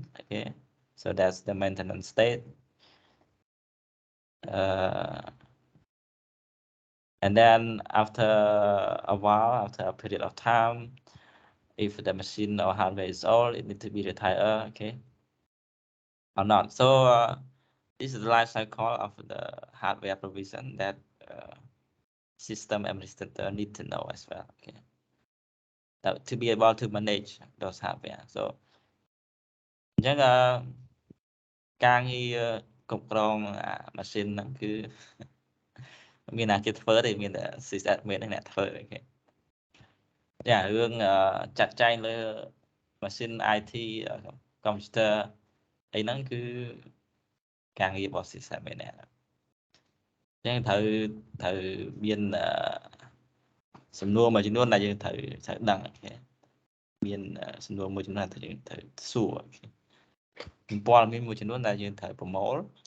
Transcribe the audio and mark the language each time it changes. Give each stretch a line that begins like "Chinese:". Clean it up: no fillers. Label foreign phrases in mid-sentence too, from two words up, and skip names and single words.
English: Okay, so that's the maintenance state. And then after a while, after a period of time, if the machine or hardware is old, it needs to be retired. Okay, or not. So this is the life cycle of the hardware provision that system administrator need to know as well. Okay, to be able to manage those hardware.
Khmer: So អញ្ចឹងការងារគ្រប់គ្រងម៉ាស៊ីនហ្នឹងគឺមានអ្នកគេធ្វើទេ មានតែ sysadmin ហ្នឹងអ្នកធ្វើគេចារឿងចាត់ចែងលើម៉ាស៊ីន
English: IT computer
Khmer: អីហ្នឹងគឺការងាររបស់ sysadmin ហ្នឹងអញ្ចឹងត្រូវមានសំណួរមួយចំនួនដែលយើងត្រូវដឹងគេមានសំណួរមួយចំនួនដែលយើងត្រូវសួរព័ត៌មានមួយចំនួនដែលយើងត្រូវប្រមូល